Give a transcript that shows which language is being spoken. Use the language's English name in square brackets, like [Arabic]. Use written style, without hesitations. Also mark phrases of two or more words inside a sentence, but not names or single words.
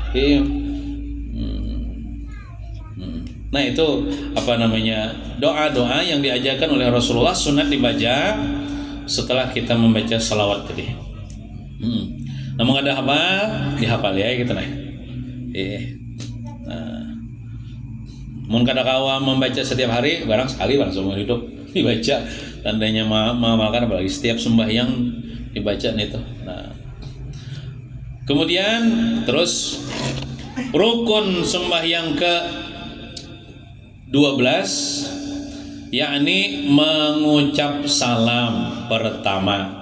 [Indonesian] Nah itu apa namanya, doa-doa yang diajarkan oleh Rasulullah, sunat dibaca setelah kita membaca salawat tadi. Namun ada apa dihafal ya gitu nah. [Banjar] Mun kada kawa membaca setiap hari, barang sekali barang seumur hidup dibaca, tandanya mengamalkan, apalagi setiap sembahyang dibaca itu. [Indonesian] Nah, kemudian terus rukun sembahyang ke 12, yakni mengucap salam pertama.